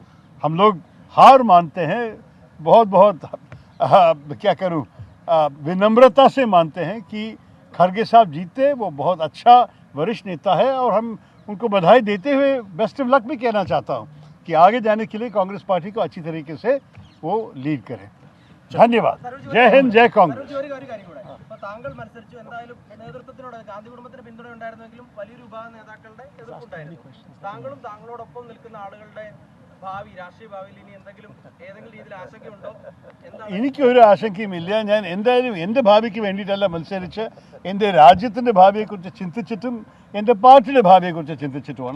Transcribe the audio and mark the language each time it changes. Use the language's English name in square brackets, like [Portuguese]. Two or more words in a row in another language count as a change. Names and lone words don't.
[Hindi] हम लोग हार मानते हैं, बहुत क्या करूँ, विनम्रता से मानते हैं कि खड़गे साहब जीते. वो बहुत अच्छा वरिष्ठ नेता है और हम उनको बधाई देते हुए [English] best of luck [Hindi] भी कहना चाहता हूँ कि आगे जाने के लिए कांग्रेस पार्टी को अच्छी तरीके से वो लीड करें. धन्यवाद. जय हिंद, जय कांग्रेस. [Malayalam] താങ്കൾ മത്സരിച്ചു, എന്തായാലും നേതൃത്വത്തിനോട് ഗാന്ധി കുടുംബത്തിന് പിന്തുണ ഉണ്ടായിരുന്നെങ്കിലും വലിയൊരു വിഭാഗം നേതാക്കളുടെ എതിർപ്പുണ്ടായിരുന്നു. താങ്കളും താങ്കളോടൊപ്പം നിൽക്കുന്ന ആളുകളുടെ ഭാവി, രാഷ്ട്രീയ ഭാവിയിൽ ഇനി ഏതെങ്കിലും രീതിയിൽ ആശങ്കയുണ്ടോ? എനിക്കൊരു ആശങ്കയുമില്ല. ഞാൻ എന്തായാലും എൻ്റെ ഭാവിക്ക് വേണ്ടിയിട്ടല്ല മത്സരിച്ച്, എൻ്റെ രാജ്യത്തിൻ്റെ ഭാവിയെക്കുറിച്ച് ചിന്തിച്ചിട്ടും എൻ്റെ പാർട്ടിയുടെ ഭാവിയെക്കുറിച്ച് ചിന്തിച്ചിട്ടുമാണ്.